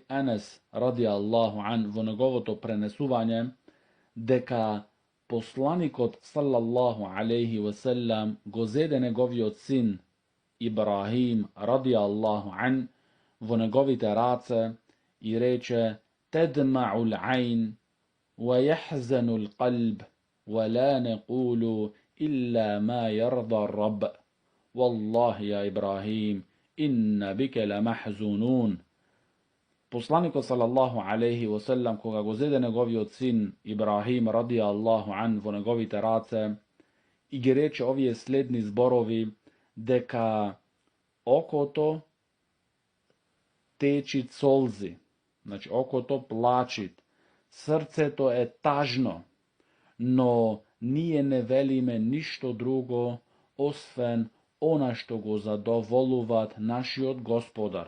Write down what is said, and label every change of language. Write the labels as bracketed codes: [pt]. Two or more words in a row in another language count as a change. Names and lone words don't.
[mk] Енес [ar] رضي الله عن [mk] во неговото пренесување, дека посланикот [ar] صلى الله عليه وسلم [mk] го зеде неговиот син Ибрахим радијаллаху ан во неговите раце и рече: [ar] تدمع العين ويحزن القلب ولا نقول إلا ما يرضى رب. والله يا إبراهيم إنا بك لمحزونون. [mk] Посланикот [ar] صلى الله عليه وسلم, [mk] кога го зеде неговиот син Ибрахим [ar] رضي الله عن [mk] во неговите раце и ги рече овие следни зборови, дека окото течит солзи, значи окото плачит, срцето е тажно, но ние не велиме ништо друго освен она што го задоволуват нашиот Господар.